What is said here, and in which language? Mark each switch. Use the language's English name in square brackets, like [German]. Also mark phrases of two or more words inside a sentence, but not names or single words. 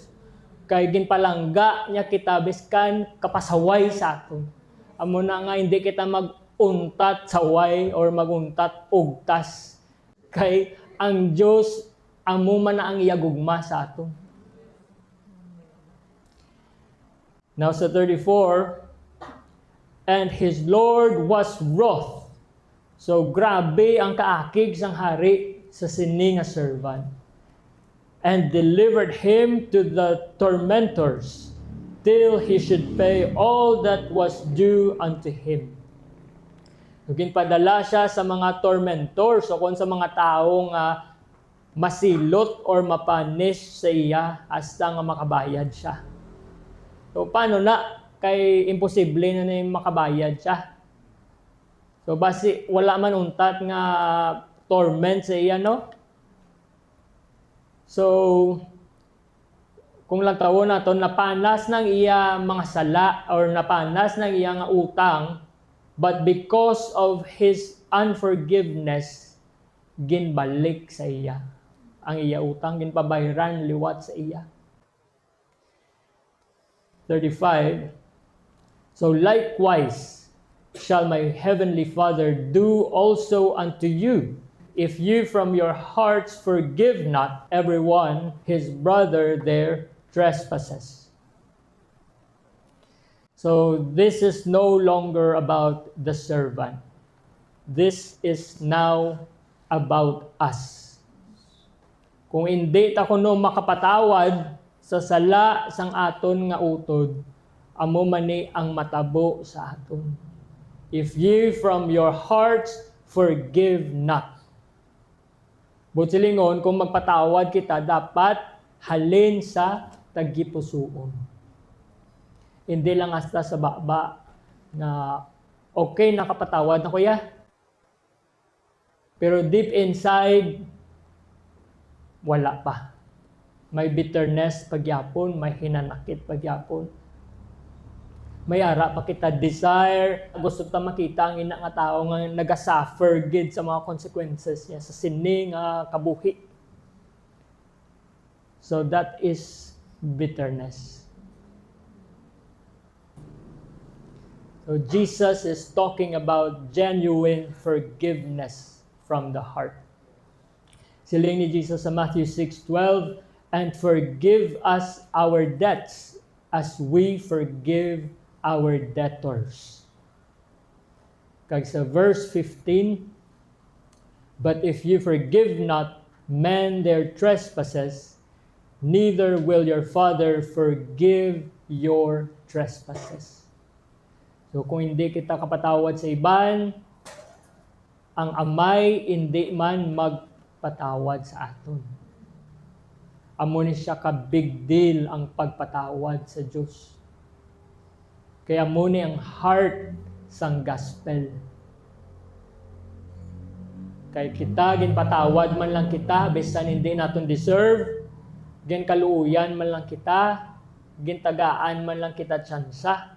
[Hiligaynon] Kay ginpalangga niya kita biskan kapasaway sa aton. Amo na nga hindi kita maguntat saway or maguntat ugtas. Kay ang Dios amo man na ang iya gugma sa aton. Now sa 34, [English] and his Lord was wroth. [Hiligaynon] So grabe ang kaakig sang hari sa sini nga servant. [English] And delivered him to the tormentors till he should pay all that was due unto him. [Hiligaynon] Ginpadala siya sa mga tormentors o kung sa mga taong masilot or mapanish sa iya hasta nga makabayad siya. So, paano na? Kay imposible na yung makabayad siya. So, basi wala man untat nga torment sa iya, no? So, kung lang tawo na to, napanas ng iya mga sala or napanas ng iya nga utang, [English] but because of his unforgiveness, [Hiligaynon] ginbalik sa iya. Ang iya utang, ginpabayran liwat sa iya. 35, [English] so likewise shall my heavenly Father do also unto you, if you from your hearts forgive not everyone his brother their trespasses. So this is no longer about the servant. This is now about us. [Hiligaynon] Kung hindi ta kuno makapatawad sa sala sang aton nga utod, amo mani ang matabo sa aton. [English] If ye from your hearts forgive not. [Hiligaynon] Butsilingon, kung magpatawad kita, dapat halin sa tagipusoon. Hindi lang hasta sa baba na okay, nakapatawad na kuya. [English] Pero deep inside, [Hiligaynon] wala pa. May bitterness pagyapon, may hinanakit pagyapon. May ara pa kita desire, gusto ta makita ang ina nga tao nga nagasuffer gid sa mga consequences niya sa sini nga kabuhi. [English] So that is bitterness. So Jesus is talking about genuine forgiveness from the heart. [Hiligaynon] Siling ni Jesus sa [English] Matthew 6:12, and forgive us our debts as we forgive our debtors. [Hiligaynon] Kag sa [English] verse 15, but if you forgive not men their trespasses, neither will your Father forgive your trespasses. [Hiligaynon] So kung hindi kita kapatawad sa iban, ang Amay hindi man magpatawad sa aton. Amo ni siya ka [English] big deal [Hiligaynon] ang pagpatawad sa Diyos. Kaya mo ni ang heart sang gospel. Kay kita, ginpatawad man lang kita, bisan hindi naton deserve, ginkaluuyan man lang kita, gintagaan man lang kita tsansa.